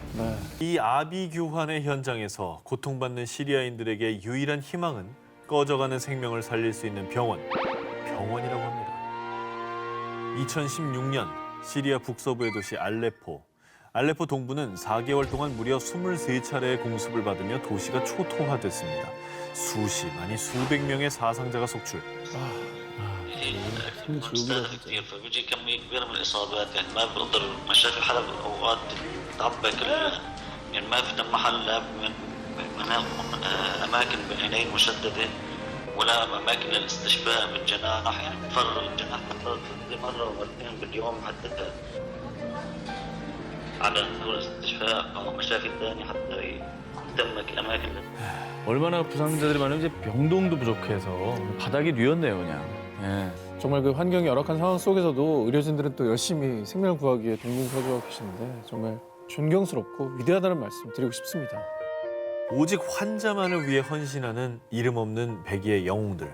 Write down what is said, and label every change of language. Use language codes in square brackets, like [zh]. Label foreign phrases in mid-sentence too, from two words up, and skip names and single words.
[ko] 이 아비규환의 현장에서 고통받는 시리아인들에게 유일한 희망은 꺼져가는 생명을 살릴 수 있는 병원이라고 합니다. 2016년 시리아 북서부의 도시 알레포. 알레포 동부는 4개월 동안 무려 23차례의 공습을 받으며 도시가 초토화됐습니다. 수십 아니 수백 명의 사상자가 속출. [ar] مستهدف كثير فبيجي كمية كبيرة من الإصابات يعني ما بقدر مشافي حلب أوقات تعبى كل يعني ما في محل لا من أماكن بالعناية المشددة ولا أماكن للاستشفاء بالجناح يعني تفرغ الجناح مرة ومرتين باليوم حتى على الاستشفاء أو مشافي ثانية حتى يتمك الأماكن. [ko] 얼마나 부상자들이 많으면 이제 병동도 부족해서 바닥이 뉘었네요, 그냥. 예. 정말 그 환경이 열악한 상황 속에서도 의료진들은 또 열심히 생명을 구하기 위해 동분서주하고 계시는데 정말 존경스럽고 위대하다는 말씀 드리고 싶습니다. 오직 환자만을 위해 헌신하는 이름 없는 백의의 영웅들.